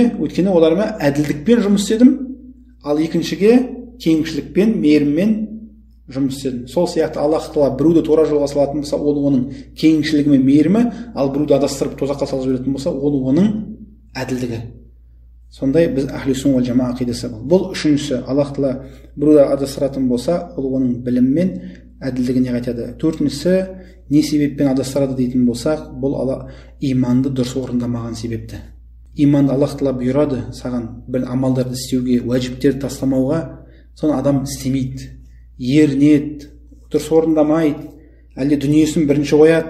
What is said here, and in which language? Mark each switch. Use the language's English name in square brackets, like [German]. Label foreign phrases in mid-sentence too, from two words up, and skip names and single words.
[Kazakh] Өйткені оларыма әділдікпен жұмыс істедім, ал екіншіге кеңшілікпен, мейіріммен жұмыс істедім. Сол сияқты Аллах тағала біреуді тура жолға салатын болса, ол оның кеңшілігі мен мейірімі, ал біреуді адастырып тозаққа салып жіберетін болса, ол оның әділдігі. Сондай біз [Arabic] أهل السنة والجماعة [Kazakh] ақидасы бұл. Бұл үшіншісі, Аллах тағала біреуді адастыратын болса, ол оның біліммен әділдігіне қайтады. Төртіншісі, не себеппен адастырады дейтін болсақ, бұл иманды дұрыс орындамаған себепті. Иманды Аллах тағала бұйырады саған бір амалдарды істеуге, уәжіптерді тастамауға, соны адам істемейді, ерінеді, дұрыс орындамайды, әлде дүниесін бірінші қояды.